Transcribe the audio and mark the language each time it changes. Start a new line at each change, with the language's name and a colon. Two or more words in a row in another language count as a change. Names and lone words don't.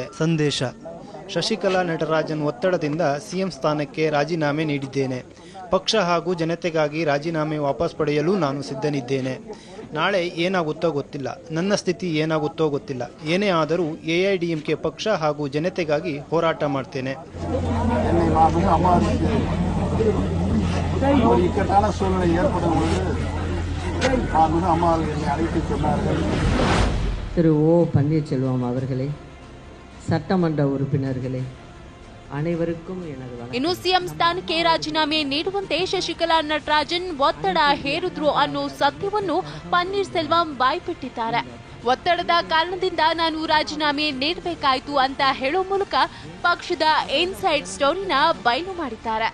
Kannada: ಸಂದೇಶ: ಶಶಿಕಲಾ ನಟರಾಜನ್ ಒತ್ತಡದಿಂದ ಸಿಎಂ ಸ್ಥಾನಕ್ಕೆ ರಾಜೀನಾಮೆ ನೀಡಿದ್ದೇನೆ. ಪಕ್ಷ ಹಾಗೂ ಜನತೆಗಾಗಿ ರಾಜೀನಾಮೆ ವಾಪಸ್ ಪಡೆಯಲು ನಾನು ಸಿದ್ಧನಿದ್ದೇನೆ. ನಾಳೆ ಏನಾಗುತ್ತೋ ಗೊತ್ತಿಲ್ಲ, ನನ್ನ ಸ್ಥಿತಿ ಏನಾಗುತ್ತೋ ಗೊತ್ತಿಲ್ಲ. ಏನೇ ಆದರೂ ಎಐಎಡಿಎಂಕೆ ಪಕ್ಷ ಹಾಗೂ ಜನತೆಗಾಗಿ ಹೋರಾಟ ಮಾಡ್ತೇನೆ.
Tamil: ஒரு இக்கட்டான சூழ்நிலை ஏற்படும் பொழுது அம்மாவர்கள் என்னை அழைத்து சொன்னார்கள். திரு ஓ பன்னீர்செல்வம் அவர்களே, சட்டமன்ற உறுப்பினர்களே, ಅನೇವರಿಗೂ
Kannada: ಇನ್ನು ಸಿಎಂ ಸ್ಥಾನಕ್ಕೆ ರಾಜೀನಾಮೆ ನೀಡುವಂತೆ ಶಶಿಕಲಾ ನಟರಾಜನ್ ಒತ್ತಡ ಹೇರಿದ್ರು ಅನ್ನೋ ಸತ್ಯವನ್ನು ಪನ್ನೀರ್ ಸೆಲ್ವಂ ಬಾಯ್ಬಿಟ್ಟಿದ್ದಾರೆ. ಒತ್ತಡದ ಕಾರಣದಿಂದ ನಾನು ರಾಜೀನಾಮೆ ನೀಡಬೇಕಾಯಿತು ಅಂತ ಹೇಳೋ ಮೂಲಕ ಪಕ್ಷದ
English: inside story
Kannada: ಬಯಲು ಮಾಡಿದ್ದಾರೆ.